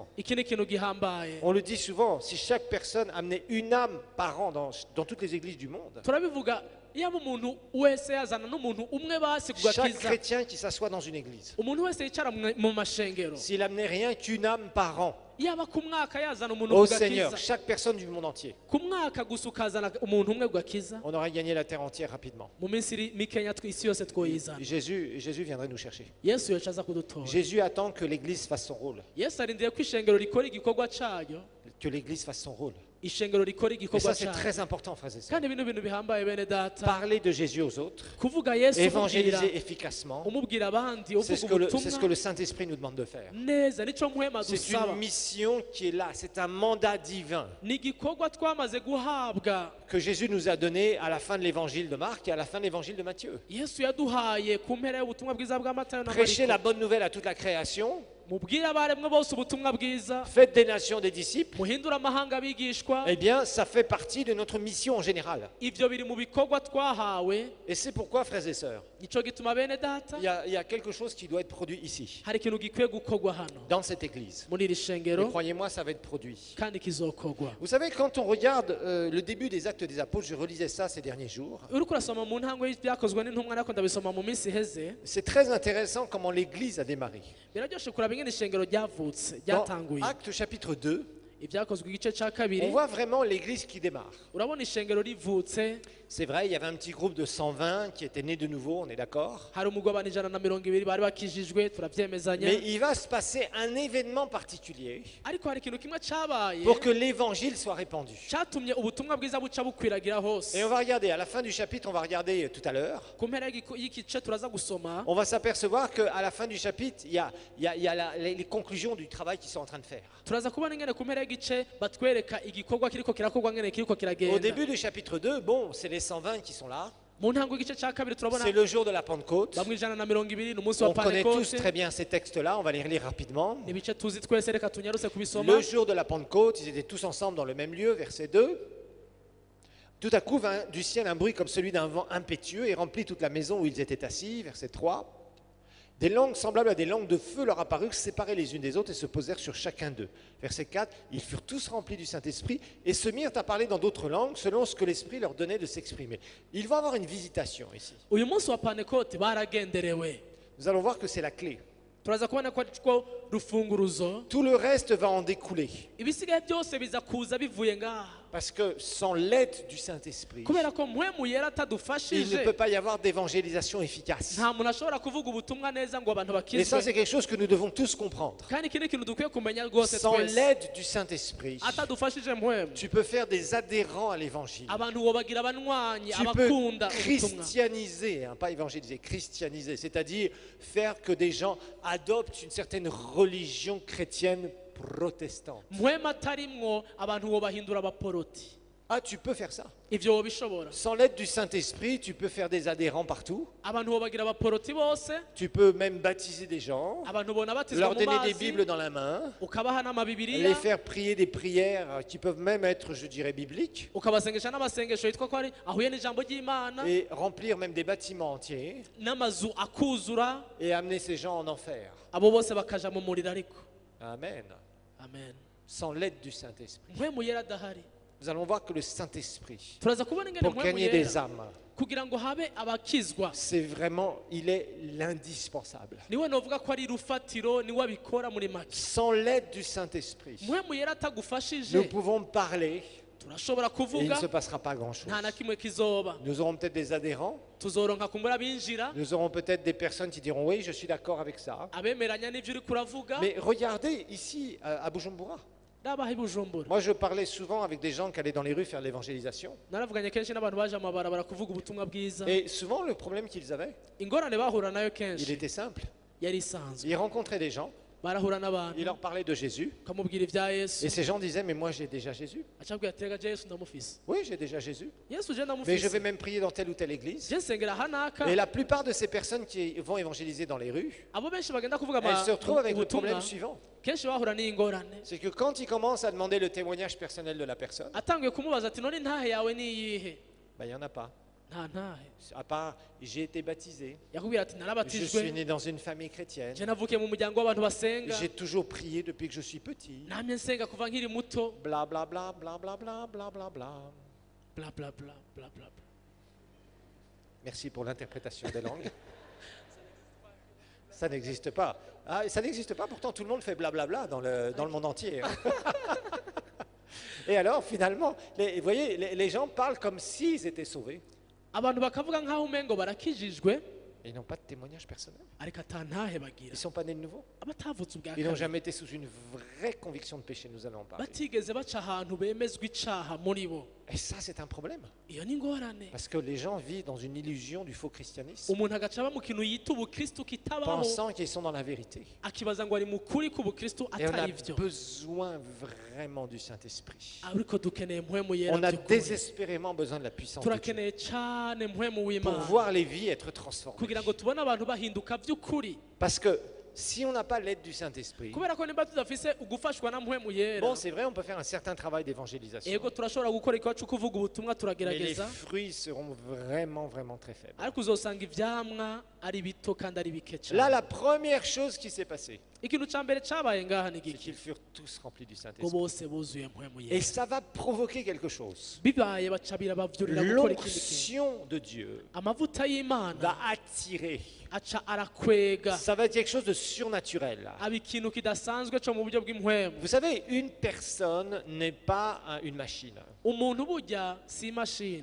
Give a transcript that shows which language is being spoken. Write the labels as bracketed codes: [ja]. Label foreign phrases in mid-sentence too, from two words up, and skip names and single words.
[rn] Iki ni ikintu gihambaye. [fr] On le dit souvent, si chaque personne amenait une âme par an dans toutes les églises du monde, [rn] Turabivuga iyo umuntu wese yazana n'umuntu umwe basi [fr] chaque [rn] kugakiza. [fr] chrétien qui s'assoit dans une église, [rn] Umuntu wese yicara mu mashengero. [fr] s'il amenait rien qu'une âme par an [rn] Yaba ku mwaka yazana umuntu [fr] au [rn] kugakiza. [fr] Seigneur, chaque personne du monde entier, [rn] Ku mwaka gusa ukazana umuntu umwe kugakiza. [fr] on aurait gagné la terre entière rapidement. [rn] Mu minsi mikenya isi yose twoyizana. [fr] Jésus viendrait nous chercher. [rn] Yesu yacaza kudutora. [fr] Jésus attend que l'Église fasse son rôle. [rn] Yesu arindiriye ko ishengero rikora igikorwa cyayo. [fr] Que l'Église fasse son rôle. [rn] Ishengero rikora [fr] Et [rn] igikorwa [fr] ça, c'est [rn] cyayo. [fr] très important, frères et sœurs. [rn] Kandi bino bintu bihambaye bene data. [fr] Parler de Jésus aux autres, [rn] Kuvuga Yesu umubwira, [fr] évangéliser efficacement, [rn] umubwira abandi, [fr] c'est ce [rn] uvuga [fr] que le [rn] ubutumwa [fr] Saint-Esprit nous demande de faire. [rn] neza, nico muhema [fr] C'est [rn] dusaba. [fr] une mission qui est là, c'est un mandat divin [rn] Ni igikorwa twamaze guhabwa. [fr] que Jésus nous a donné à la fin de l'évangile de Marc et à la fin de l'évangile de Matthieu. [rn] Yesu yaduhaye ku mpera y'ubutumwa bwiza bwa Matayo na [fr] Prêchez la [rn] Mariko. [fr] bonne nouvelle à toute la création, [rn] Mubwire abaremwe bose ubutumwa bwiza. [fr] faites des nations des disciples. [rn] Muhindura amahanga abigishwa. [fr] Eh bien, ça fait partie de notre mission en général. [rn] Ivyo biri mu bikorwa twahawe. [fr] Et c'est pourquoi, frères et sœurs, [rn] Nico gituma bene data. [fr] il y a quelque chose qui doit être produit ici, [rn] Hari ikintu gikwiye gukorwa hano. [fr] dans cette église. [rn] Muri iri [fr] Et [rn] shengero [fr] croyez-moi, ça va être produit. [rn] kandi kizokorwa. [fr] Vous savez, quand on regarde le début des Actes des Apôtres, je relisais ça ces derniers jours, [rn] Uriko urasoma mu ntango y'ibyakozwe n'intumwa ariko ndabisoma mu minsi iheze. [fr] c'est très intéressant comment l'église a démarré. [rn] Biraryoshe kuraba ingene ishengero ryavutse, [fr] Dans [rn] ryatanguye. [fr] Actes chapitre 2, [rn] Ibyakozwe igice ca [fr] on [rn] kabiri. [fr] voit vraiment l'église qui démarre. [rn] Urabona ishengero rivutse. [fr] C'est vrai, il y avait un petit groupe de 120 qui était né de nouveau, on est d'accord. [rn] Hari umugabane 120 bari bakijijwe turavyemezanya. [fr] Mais il va se passer un événement particulier [rn] Ariko hari ikintu kimwe cabaye [fr] pour que l'évangile soit répandu. [rn] catumye ubutumwa bwiza buca bukwiragira hose. [fr] Et on va regarder, à la fin du chapitre, on va regarder tout à l'heure, [rn] Ku mpera y'igice turaza gusoma. [fr] on va s'apercevoir qu'à la fin du chapitre, il y a les conclusions du travail qu'ils sont en train de faire. [rn] Turaza kubona ingene ku mpera y'igice batwereka igikorwa kiriko kirakorwa ngene kiriko [fr] Au [rn] kiragenda. [fr] début du chapitre 2, bon, c'est les 120 qui sont là. [rn] Mu ntango y'igice ca kabiri turabona [fr] C'est le jour de la Pentecôte. [rn] bamwe 120 n'umunsi wa [fr] On connaît tous [rn] Pentekote. [fr] très bien ces textes-là, on va les relire rapidement. [rn] Ibice tuzi twese reka tunyarutse kubisoma. [fr] Le jour de la Pentecôte, ils étaient tous ensemble dans le même lieu, verset 2. Tout à coup vint du ciel un bruit comme celui d'un vent impétueux et remplit toute la maison où ils étaient assis, verset 3. Des langues semblables à des langues de feu leur apparurent, séparées les unes des autres et se posèrent sur chacun d'eux. Verset 4. Ils furent tous remplis du Saint-Esprit et se mirent à parler dans d'autres langues selon ce que l'Esprit leur donnait de s'exprimer. Ils vont avoir une visitation ici. [rn] Uyu munsi wa Pentekote baragenderewe. [fr] Nous allons voir que c'est la clé. [rn] Turaza kubona ko ariko rufunguruzo. [fr] Tout le reste va en découler. [rn] Ibisigaye byose biza kuza bivuye ngaha. [fr] Parce que sans l'aide du Saint-Esprit, [rn] Kubera ko mpwemu yera [fr] il ne [rn] atadufashije. [fr] peut pas y avoir d'évangélisation efficace. [rn] Nta muntu ashobora kuvuga ubutumwa neza ngo abantu [fr] Et ça, [rn] bakizwe. [fr] c'est quelque chose que nous devons tous comprendre. [rn] Kandi iki ni ikintu dukwiye kumenya rwose [fr] Sans [rn] twese. [fr] l'aide du Saint-Esprit, [rn] Atadufashije mpwemu. [fr] tu peux faire des adhérents à l'évangile. [rn] Abantu wobagira abanywanyi [fr] Tu peux [rn] abakunda ubutumwa. [fr] christianiser, hein, pas évangéliser, christianiser, c'est-à-dire faire que des gens adoptent une certaine religion chrétienne protestante. [rn] Mpwemu atarimwo abantu wobahindura abaporoti. [fr] Ah, tu peux faire ça. [rn] Ivyo wobishobora. [fr] Sans l'aide du Saint-Esprit, tu peux faire des adhérents partout. [rn] Abantu wobagira abaporoti bose. [fr] Tu peux même baptiser des gens, [rn] Abantu bona batizwa [fr] leur [rn] mu [fr] donner des [rn] mazi. [fr] Bibles dans la main, [rn] Ukabaha [fr] les [rn] n'amabibiriya. [fr] faire prier des prières qui peuvent même être, je dirais, bibliques, [rn] Ukabasengesha n'amasengesho yitwa ko ari ahuye n'ijambo ry'Imana. [fr] et remplir même des bâtiments entiers, [rn] N'amazu akuzura. [fr] et amener ces gens en enfer. [rn] Abo bose bakaja mu muriro ariko. Amen. Amen. [fr] Sans l'aide du Saint-Esprit. [rn] Mpwemu yera adahari. [fr] nous allons voir que le Saint-Esprit, [rn] turaza kubona ingene [fr] pour [rn] mpwemu [fr] gagner des [rn] yera [fr] âmes, [rn] kugira ngo habe abakizwa [fr] c'est vraiment, il est l'indispensable. [rn] niwe novuga ko ari rufatiro niwe abikora muri make. [fr] Sans l'aide du Saint-Esprit, [rn] mpwemu yera [fr] nous [rn] atagufashije [fr] pouvons parler [rn] turashobora [fr] et il ne [rn] kuvuga [fr] se passera pas grand-chose. [rn] nta na kimwe kizoba. [fr] Nous aurons peut-être des adhérents, [rn] tuzoronka kumbura binjira [fr] nous aurons peut-être des personnes qui diront oui, je suis d'accord avec ça. [rn] abemeranya n'ivyo uri kuravuga. [fr] Mais regardez ici à Bujumbura. [rn] ndabaha i Bujumbura [fr] Moi, je parlais souvent avec des gens qui allaient dans les rues faire l'évangélisation. [rn] naravuganye kenshi n'abantu baje amabarabara kuvuga ubutumwa bwiza. [fr] Et souvent, le problème qu'ils avaient, [rn] ingorane bahura nayo [fr] il [rn] kenshi [fr] était simple. [rn] yari isanzwe. [fr] Ils rencontraient des gens, [rn] barahura [fr] ils [rn] n'abantu [fr] leur parlaient de Jésus. [rn] ukamubwira ibya yesu [fr] Et ces gens disaient, mais moi, j'ai déjà Jésus. [rn] acabwira ati rega je yesu ndamufise. [fr] Oui, j'ai déjà Jésus. [rn] yesu je [fr] Mais je [rn] ndamufise [fr] vais même prier dans telle ou telle église. [rn] je nsengera hanaka. [fr] Et la plupart de ces personnes qui vont évangéliser dans les rues, [rn] abo benshi bagenda kuvuga [fr] elles se retrouvent avec le [rn] ubutumwa [fr] problème suivant. [rn] kenshi bahura n'ingorane. [fr] C'est que quand ils commencent à demander le témoignage personnel de la personne, [rn] atangiye kumubaza ati none intahe yawe ni iyihe? [fr] ben, il n'y en a pas. [rn] nta ntahe. [fr] À part, j'ai été baptisé, [rn] yakubwira ati [fr] je suis [rn] narabatijwe [fr] né dans une famille chrétienne, [rn] je navukiye mu muryango w'abantu basenga [fr] j'ai toujours prié depuis que je suis petit. [rn] namye nsenga kuva nkiri muto. Bla bla bla bla bla bla bla bla bla. bla bla bla bla bla. [fr] Merci pour l'interprétation des langues. Ça n'existe pas. Ah, ça n'existe pas, pourtant tout le monde fait blablabla dans le monde entier. Et alors, finalement, vous voyez, les gens parlent comme s'ils étaient sauvés. [rn] abantu bakavuga nk'aho umengo barakijijwe [fr] Et ils n'ont pas de témoignage personnel. [rn] ariko ata ntahe [fr] Ils [rn] bagira. [fr] ne sont pas nés de nouveau. [rn] abatavutse ubwa [fr] Ils n'ont [rn] kabiri [fr] jamais été sous une vraie conviction de péché, nous allons en parler. [rn] batigeze baca ahantu bemezwa icaha muri bo. [fr] Et ça, c'est un problème. [rn] iyo ni ingorane. [fr] Parce que les gens vivent dans une illusion du faux christianisme, [rn] umuntu agaca aba mu kintu yita ubukristu kitabaho [fr] pensant qu'ils sont dans la vérité. [rn] akibaza ngo ari mu kuri k'ubukristu [fr] Et on a [rn] atari ivyo. [fr] besoin vraiment du Saint-Esprit. [rn] ariko dukeneye mpwemu yera [fr] On a [rn] by'ukuri. [fr] désespérément besoin de la puissance de Dieu [rn] turakeneye cane mpwemu [fr] pour [rn] w'imana [fr] voir les vies être transformées. [rn] kugira ngo tubone abantu bahinduka by'ukuri. [fr] Parce que si on n'a pas l'aide du Saint-Esprit, [rn] kubera ko nimba tudafise ugufashwa na mpwemu yera. [fr] bon, c'est vrai, on peut faire un certain travail d'évangélisation, [rn] yego turashobora gukora ikibazo cyo kuvuga ubutumwa [fr] mais les [rn] turagerageza [fr] fruits seront vraiment très faibles. [rn] ariko uzosanga ivyamwa ari bito kandi ari bike [fr] Là, [rn] cyane. [fr] la première chose qui s'est passée, [rn] ikintu ca mbere cabaye ngaha ni [fr] c'est [rn] giki [fr] qu'ils furent tous remplis du [rn] ngo [fr] Saint-Esprit. [rn] bose buzuye mpwemu [fr] Et [rn] yera. [fr] ça va provoquer quelque chose. [rn] bibaye baca birabavyurira gukora ikindi kintu. [fr] L'onction de Dieu [rn] amavuta y'imana [fr] va attirer. [rn] aca arakwega [fr] Ça va être quelque chose de surnaturel. [rn] aba ikintu kidasanzwe co mu buryo bw'impwemu. [fr] Vous savez, une personne n'est pas une machine. [rn] umuntu burya si imashini.